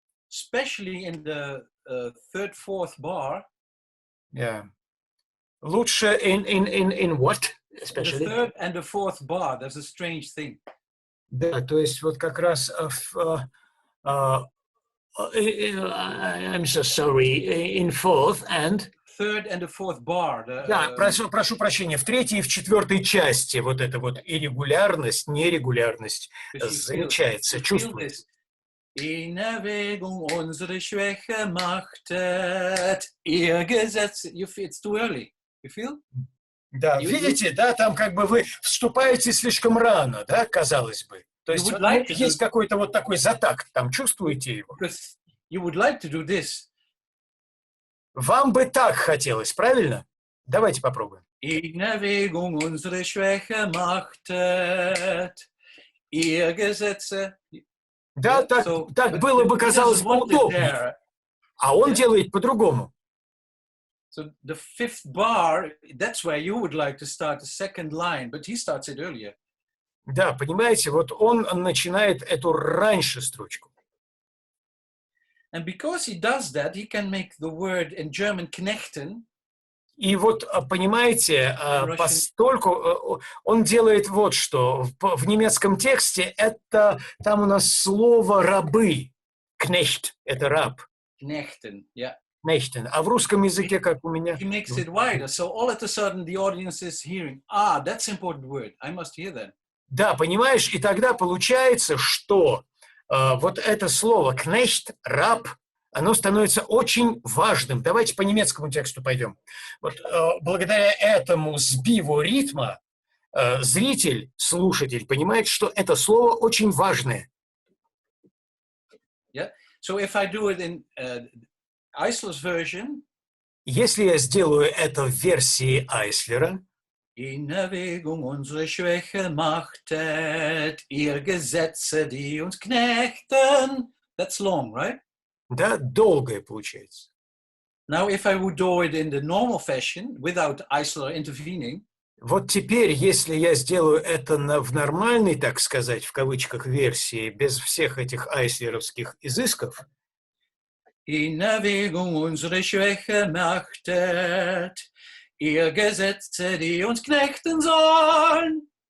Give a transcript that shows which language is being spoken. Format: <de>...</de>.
<en>Especially in the third, fourth bar. Yeah.</en> <ru>Лучше</ru> <en>in what? Especially? The third and the fourth bar, there's a strange thing.</en> <ru>Да, то есть вот как раз</ru> <en>I'm so sorry, in fourth and... Third and the fourth bar.</en> <ru>Да, прошу прощения, в третьей и в четвертой части вот эта вот иррегулярность, нерегулярность замечается, чувствуется.</ru> <de>In Erwägung unsere Schwäche machtet ihr Gesetz.</de> <en>It's too early. You feel?</en> <ru>Да, видите, да, там как бы вы вступаете слишком рано, да, казалось бы. То есть вот, есть какой-то вот такой затакт, там чувствуете его?</ru> <en>You would like to do this.</en> <ru>Вам бы так хотелось, правильно? Давайте попробуем.</ru> <de>In Erwägung unsere Schwäche machtet ihr Gesetze.</de> <ru>Да, так было бы, казалось бы, удобнее. А он делает по-другому.</ru> <en>So the fifth bar, that's where you would like to start the second line, but he starts it earlier.</en> <ru>Да, понимаете, вот он начинает эту раньше строчку.</ru> <en>And because he does that, he can make the word in German knechten.</en> <ru>И вот, понимаете, постольку он делает вот что. В немецком тексте это, там у нас слово «рабы». Knecht – это раб.</ru> <de>Knechten,</de> <en>yeah.</en> <de>Knechten.</de> <ru>А в русском языке, как у меня?</ru> <en>He makes it wider, so all of a sudden the audience is hearing, ah, that's an important word, I must hear that.</en> <ru>Да, понимаешь, и тогда получается, что вот это слово «knecht», «раб», оно становится очень важным. Давайте по немецкому тексту пойдем. Вот, благодаря этому сбиву ритма зритель, слушатель понимает, что это слово очень важное.</ru> <en>Yeah. So if I do it in Eisler's version,</en> <ru>если я сделаю это в версии Айслера,</ru> <de>in Erwägung unsere Schwäche machtet, ihr Gesetze, die uns knechten,</de> <en>that's long, right?</en> <ru>Да, долгое получается.</ru> <en>Now, if I would do it in the normal fashion, without Eisler intervening,</en> <ru>вот теперь, если я сделаю это в нормальной, так сказать, в кавычках, версии, без всех этих айслеровских изысков,</ru> <de>in Erwägung unsere Schwäche machtet, ihr Gesetze, die uns knechten sollen.</de>